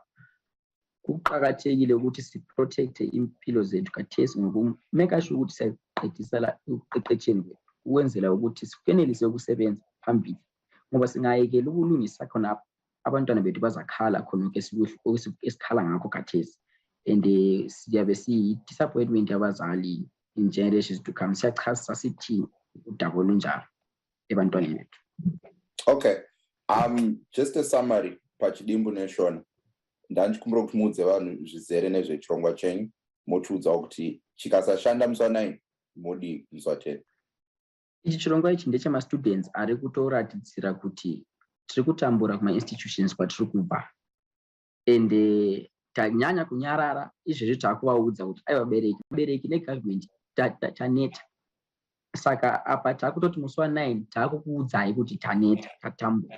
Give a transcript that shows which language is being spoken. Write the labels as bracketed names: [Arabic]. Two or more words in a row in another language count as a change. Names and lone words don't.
[North Ndebele] Kuqakathekile ukuthi siprotecte impilo zethu khathesi ngokumeka sure ukuthi siyaqiqeqisela ekuqeqetsheni kwethu ukwenzela ukuthi sikenelise ukusebenza phambili, ngoba singayekela ukulungisa khona abantwana bethu bazakhala khona esikhala ngakho khathesi, and siyabe siyi-disappointment yabazali [English] in generations to come. [North Ndebele] Siyachasa sithi udaba olunjalo ebantwaneni bethu. [English] Okay, just a summary [Shona] pachidimbu neshona ndandichikumbira kuti muudze vanhu zvizere nezvechirongwa chenyu motiudza kuti chikasashanda musi wa9 modi musi wa10. Ichi chirongwa ichi ndechema-students ari kutoratidzira kuti tiri kutambura kuma-institutions kwatiri kubva, and tanyanya kunyarara izvezvi taakuvaudza kuti aiwa vabereki negovernment taneta, saka apa taakutoti musi wa9 taakukuudzai kuti taneta tatambura.